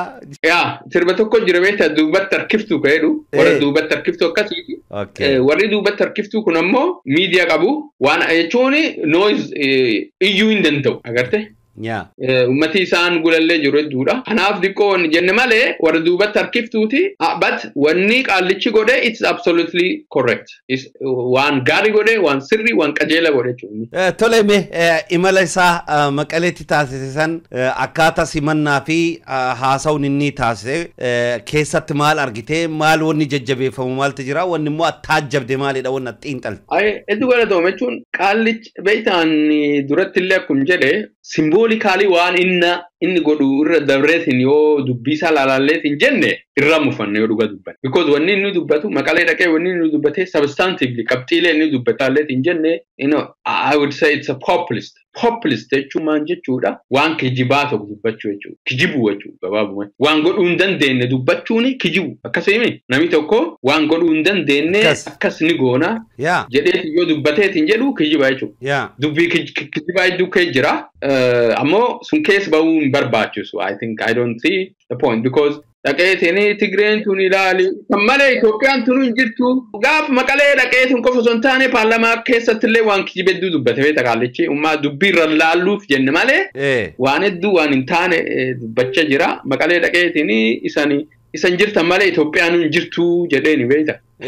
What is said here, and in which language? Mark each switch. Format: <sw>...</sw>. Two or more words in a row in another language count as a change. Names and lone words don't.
<om>Yaa sirba tokko jira beektaa duubatti harkiftu ka'edhu warra duubatti harkiftu akkasiiti. Warri duubatti harkiftu kun ammoo miidiyaa qabu waan jechuun noise iyyuu hin danda'u agarte. Ummati isaan gulallee jiru hedduudha. Kanaaf diqqoon jenne malee warra duubatti harkiftuuti.</om> <en>But</en> <om>wanni qaallichi godhe</om> <en>it's absolutely correct.</en> <om>Waan gaarii godhe, waan sirrii, waan qajeela godhe jechuudha. Tole imala isaa Maqaleetti taasisan akkaataa simannaa fi haasawuun inni taasise keessatti maal argite? Maal wanni jajjabeeffamu maaltu jira? Wanni immoo attaajjabde maalidha wanni xiinxalte? Hedduu galatoome jechuun qaallichi beektaan duratti illee akkuma jedhe simboolikaali waan inni godhu irra dabreetiin yoo dubbisaa laalaalleetiin jenne irra mufanne yoo dhuga dubbanne. Because wanni inni dubbatu Maqalee dhaqee wanni inni dubbate substantively qabxiilee inni dubbataalleetiin jenne</om> <en>I would say it's a populist.</en> <om>Populist jechuun maal jechuudha? Waan kijibaa tokko dubbachuu jechuudha. Kijibuu jechuudha gabaabumatti. Waan godhuu hin dandeenye dubbachuuni kijibu. Akkasumi namni tokko waan godhuu hin dandeenye akkas ni goona jedheetiin yoo dubbateetiin jedhu kijiba jechuudha. Dubbii kijibaa hedduu kee jira. Ammoo sun keessa bahuu hin barbaachisu.</om> <en>I don't see the point because</en> <om>dhaqeetiin Tigreen tun ilaali. Malee Itoophiyaan tun hin jirtu. Gaaf Maqalee dhaqeetiin qofa osoo hin taane paarlamaa keessatti illee waan kijiba hedduu dubbate beektaa qaallichi. Ummaa dubbii irra laalluuf jenne malee waan hedduu waan hin taane dubbachaa jira. Maqalee dhaqeetiin isan jirtan malee Itoophiyaan hin jirtu jedheeni beektaa.</om>